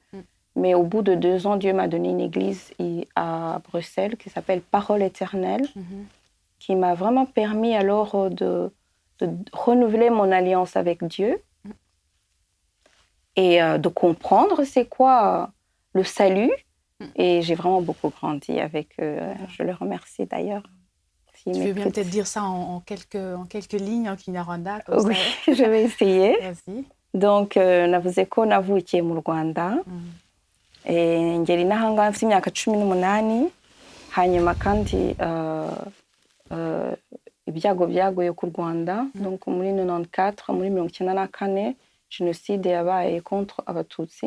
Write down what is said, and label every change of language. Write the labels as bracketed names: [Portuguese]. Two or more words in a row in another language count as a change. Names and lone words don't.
[French] Mais au bout de 2 ans, Dieu m'a donné une église à Bruxelles qui s'appelle Parole éternelle, qui m'a vraiment permis alors de renouveler mon alliance avec Dieu et de comprendre c'est quoi le salut. Et j'ai vraiment beaucoup grandi avec eux. Je le remercie d'ailleurs. Tu veux bien peut-être dire ça en quelques lignes en Kinyarwanda comme oui, ça. Je vais essayer. Vas-y. Donc, [Kinyarwanda] navuze ko navukiye mu Rwanda. Ngeri n'ahangaha mfite imyaka 18. Hanyuma kandi ibyago byagoye ku Rwanda. Donc, muri 94, muri 1994, jenoside yabaye contre abatutsi.